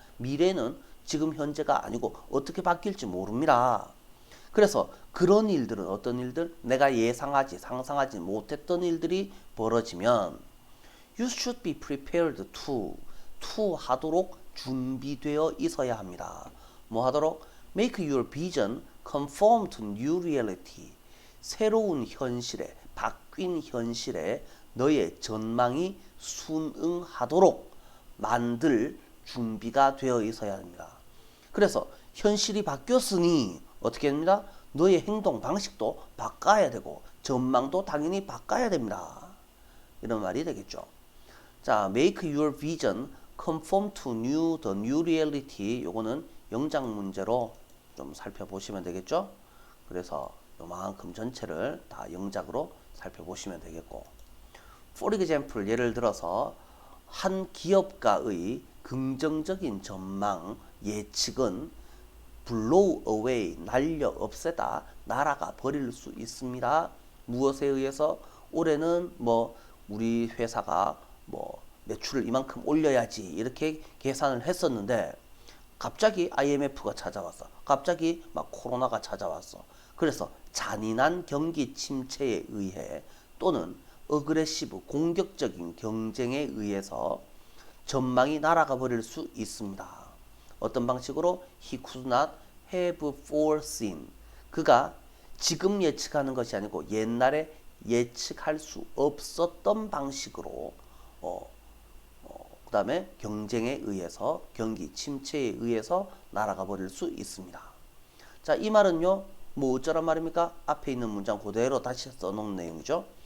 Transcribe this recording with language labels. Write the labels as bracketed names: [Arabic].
[Korean] 미래는 지금 현재가 아니고 어떻게 바뀔지 모릅니다. 그래서 그런 일들은 어떤 일들? 내가 상상하지 못했던 일들이 벌어지면 [English] You should be prepared to [Korean] 하도록 준비되어 있어야 합니다. 뭐 하도록? [English] Make your vision conform to new reality. [Korean] 새로운 현실에, 바뀐 현실에 너의 전망이 순응하도록 만들 준비가 되어 있어야 합니다. 그래서 현실이 바뀌었으니 어떻게 됩니다? 너의 행동 방식도 바꿔야 되고 전망도 당연히 바꿔야 됩니다. 이런 말이 되겠죠. 자, [English] make your vision conform to the new reality. [Korean] 요거는 영작 문제로 좀 살펴보시면 되겠죠. 그래서 요만큼 전체를 다 영작으로 살펴보시면 되겠고, for example 예를 들어서 한 기업가의 긍정적인 전망 예측은 blow away 날려 없애다 날아가 버릴 수 있습니다. 무엇에 의해서? 올해는 뭐 우리 회사가 뭐 매출을 이만큼 올려야지 이렇게 계산을 했었는데 갑자기 IMF가 찾아왔어. 갑자기 막 코로나가 찾아왔어. 그래서 잔인한 경기 침체에 의해 또는 어그레시브 공격적인 경쟁에 의해서 전망이 날아가 버릴 수 있습니다. 어떤 방식으로? [English] He could not have foreseen. [Korean] 그가 지금 예측하는 것이 아니고 옛날에 예측할 수 없었던 방식으로 그 다음에 경쟁에 의해서 경기 침체에 의해서 날아가 버릴 수 있습니다. 자, 이 말은요 뭐 어쩌란 말입니까? 앞에 있는 문장 그대로 다시 써놓은 내용이죠.